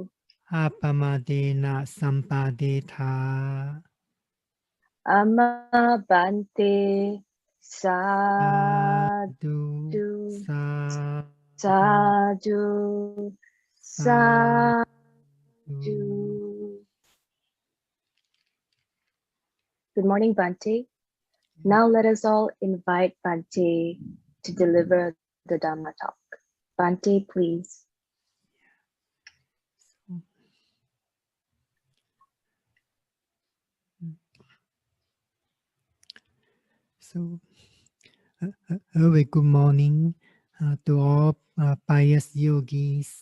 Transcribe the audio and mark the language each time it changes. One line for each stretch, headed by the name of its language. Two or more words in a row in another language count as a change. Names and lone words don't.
Pali: Apamadena sampadeta. Amma Bhante. Sadhu. Sadhu. Sadhu. Sadhu.
English: Good morning, Bhante. Now let us all invite Bhante to deliver the Dhamma talk. Bhante, please. So, a very good morning to all pious yogis.